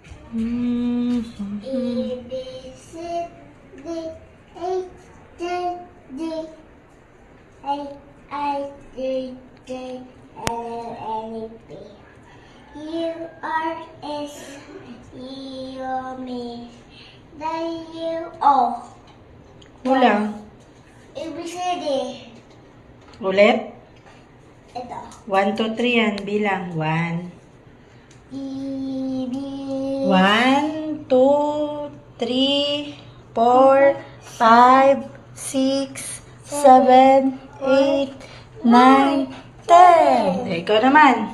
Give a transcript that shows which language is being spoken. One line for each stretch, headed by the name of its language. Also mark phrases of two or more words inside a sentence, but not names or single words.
English: A, B, C, D, E, F, G, H, I, J, K, L, M, N, P, Q, R, S, T, U, V, W, O.
Filipino: Kulang.
English: A, B, C, D.
Filipino: Ulit. Ito. 1, 2, 3 yan. Bilang. 1.
English: E, B,
Filipino: 1, 2, 3, 4, 5, 6, 7, 8, 9, 10. Ikaw naman.